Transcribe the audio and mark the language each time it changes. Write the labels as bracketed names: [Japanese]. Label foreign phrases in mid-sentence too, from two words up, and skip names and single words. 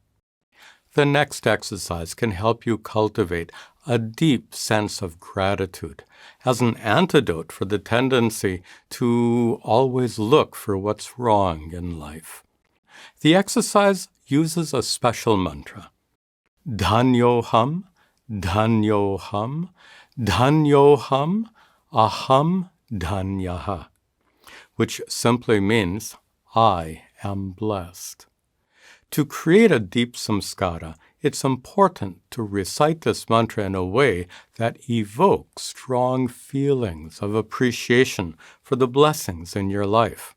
[English] The next exercise can help you cultivate a deep sense of gratitude as an antidote for the tendency to always look for what's wrong in life. The exercise uses a special mantra. [Sanskrit] Dhanyoham, dhanyoham, dhanyoham, aham dhanyaha, [English] which simply means, I am blessed. To create a deep samskara, it's important to recite this mantra in a way that evokes strong feelings of appreciation for the blessings in your life.